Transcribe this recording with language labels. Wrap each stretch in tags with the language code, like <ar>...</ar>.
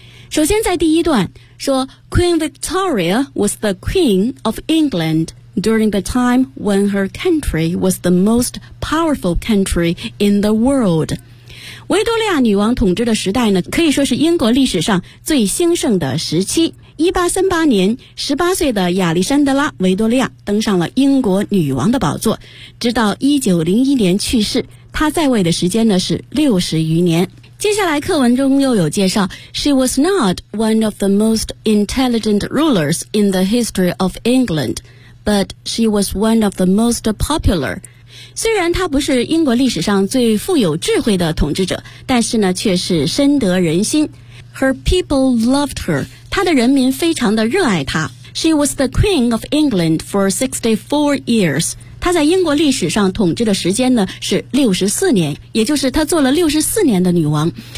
<zh>首先在第一段说，</zh> <en>Queen Victoria was the Queen of EnglandDuring the time when her country was the most powerful country in the world.</en> <zh>维多利亚女王统治的时代呢，可以说是英国历史上最兴盛的时期， 1838年18岁的亚历山德拉·维多利亚登上了英国女王的宝座，直到1901年去世，她在位的时间呢是60余年。接下来课文中又有介绍，</zh> <en>She was not one of the most intelligent rulers in the history of England, but she was one of the most popular。</en> <zh>虽然她不是英国历史上最富有智慧的统治者，但是呢却是深得人心。</zh> <en>Her people loved her,</en> <zh>她的人民非常的热爱她。</zh> <en>She was the Queen of England for 64 years,</en> <zh>她在英国历史上统治的时间呢是64年，也就是她做了64年的女王。</zh>